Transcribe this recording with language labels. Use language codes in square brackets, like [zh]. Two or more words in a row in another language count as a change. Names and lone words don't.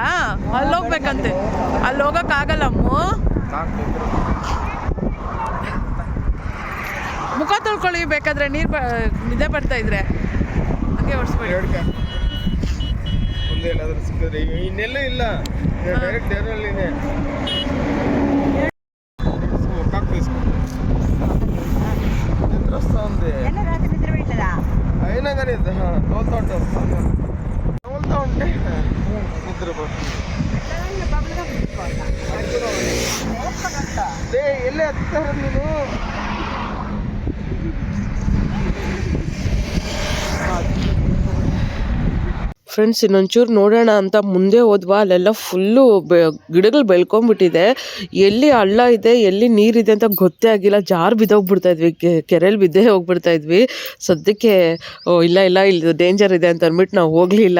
[kn] ಅಲ್ಲೋಗ್ಬೇಕಂತೆ. ಅಲ್ಲಿ ಹೋಗಕ್ಕಾಗಲ್ಲ ಅಮ್ಮ. ಮುಖ ತೊಳ್ಕೊಳ್ಳಿ ಬೇಕಾದ್ರೆ, ನೀರು ನಿದ್ದೆ ಬರ್ತಾ ಇದ್ರೆ ಹಂಗೆ ಓಡಿಸ್ಬೇಡಿ. ಮುಂದೆ ಎಲ್ಲಾದ್ರೂ ಸಿಕ್ಕಿದ್ರೆ ಇನ್ನೆಲ್ಲೂ ಇಲ್ಲ, ಡೈರೆಕ್ಟ್ ದೇವರಲ್ಲಿದೆ. [te] అయినా కానీ తోలుతా ఉంటే నిద్రపోతుంది. వెళ్ళి ఎత్తారు నేను. [kn] ಫ್ರೆಂಡ್ಸ್, ಇನ್ನೊಂಚೂರು ನೋಡೋಣ ಅಂತ ಮುಂದೆ ಹೋದ್ವಾ, ಅಲ್ಲೆಲ್ಲ ಫುಲ್ಲು ಗಿಡಗಳು ಬೆಳ್ಕೊಂಡ್ಬಿಟ್ಟಿದೆ. ಎಲ್ಲಿ ಹಳ್ಳ ಇದೆ, ಎಲ್ಲಿ ನೀರಿದೆ ಅಂತ ಗೊತ್ತೇ ಆಗಿಲ್ಲ. ಜಾರು ಬಿದ್ದೋಗ್ಬಿಡ್ತಾ ಇದ್ವಿ, ಕೆರೆಯಲ್ಲಿ ಬಿದ್ದೇ ಹೋಗ್ಬಿಡ್ತಾ ಇದ್ವಿ. ಸದ್ಯಕ್ಕೆ ಇಲ್ಲ ಇಲ್ಲಿ ಡೇಂಜರ್ ಇದೆ ಅಂತ ಅಂದ್ಬಿಟ್ಟು ನಾವು ಹೋಗಲಿಲ್ಲ.